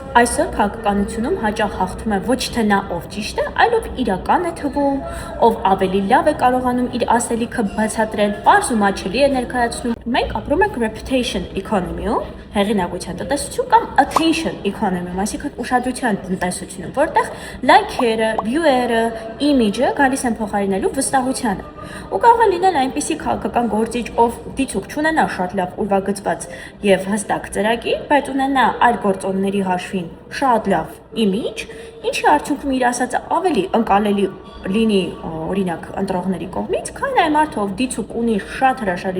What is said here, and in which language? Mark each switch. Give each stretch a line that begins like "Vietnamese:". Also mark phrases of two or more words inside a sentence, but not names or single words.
Armenian: Այսօր քաղաքականությունում հաճախ հաղթում է ոչ թե նա, ով ճիշտ է, այլ ով իրական է թվում, ով ավելի լավ է կարողանում իր ասելիքը բացատրել, պարզ ու մատչելի է ներկայացնում։ Մենք ապրում ենք
English: reputation economy-
Armenian: ում, հեղինակության տնտեսություն կամ
English: attention economy-
Armenian: ում, այսինքն ուշադրության տնտեսությունում, որտեղ լայքերը, view-երը, image-ը գալիս են փոխարինելու վստահությանը։ Ու կարող է լինել այնպիսի քաղաքական գործիչ, ով դիցուք չունենա շատ լավ ուրվագծված եւ հստակ ծրագիր, բայց ունենա այլ գործոնների հաշվին շատ լավ image, ինչի արդյունքում իր ասածը ավելի ընկալելի լինի օրինակ ընտրողների կողմից, քան այն մարդը, ով դիցուք ունի շատ հրաշալի